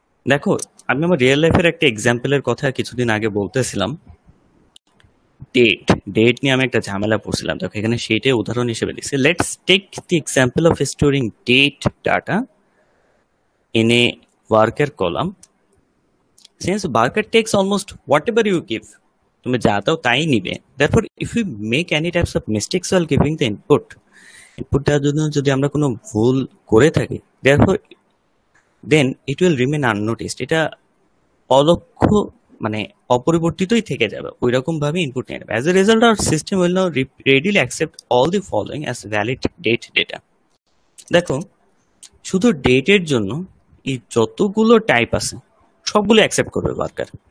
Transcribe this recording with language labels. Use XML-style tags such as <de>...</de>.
<bn>দেখো আমি আমার রিয়েল লাইফের একটা এক্সাম্পলের কথা কিছুদিন আগে বলতেছিলাম, ডেট নিয়ে আমি একটা ঝামেলা পড়ছিলাম, দেখো এখানে সেইটাই উদাহরণ হিসেবে দিচ্ছি।</bn> <en>Let's take the example of storing date data in a worker column. Since worker takes almost whatever you give,</en> <bn>তুমি যা দাও তাই নিবে,</bn> <en>therefore if we make any types of mistakes while giving the inputটার</en> <bn>জন্য যদি আমরা কোনো ভুল করে থাকি,</bn> <en>therefore then it will remain unnoticed,</en> <bn>এটা অলক্ষ্য মানে অপরিবর্তিতই থেকে যাবে, ওই রকম ভাবে ইনপুট নিয়ে নেবে।</bn> <en>As a result our system will now readily accept all the following as valid date data.</en> <bn>দেখো শুধু ডেটের জন্য এই যতগুলো টাইপ আছে সবগুলো অ্যাকসেপ্ট করবে ওয়ার্কার,</bn>